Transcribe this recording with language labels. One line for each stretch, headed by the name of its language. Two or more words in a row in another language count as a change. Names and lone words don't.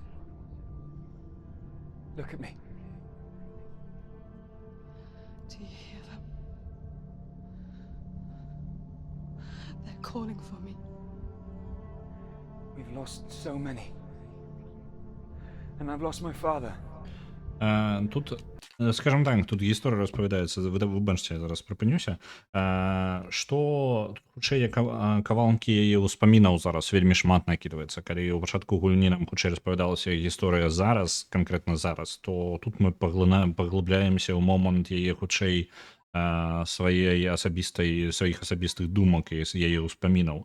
English: Look at me. Do you hear them? They're calling for me. We've lost so many. And I've lost my father.
Belarusian: Тут, скажем так, тут гісторыя распавядаецца, выбачце, я зараз прыпынюся, што хутчэй кавалкі яе ўспамінаў зараз вельмі шмат накідваецца. Калі ў пачатку гульні нам хутчэй распавядалася гісторыя зараз, канкрэтна зараз, то тут мы паглыбляемся ў момант яе хутчэй сваіх асабістых думак і яе ўспамінаў.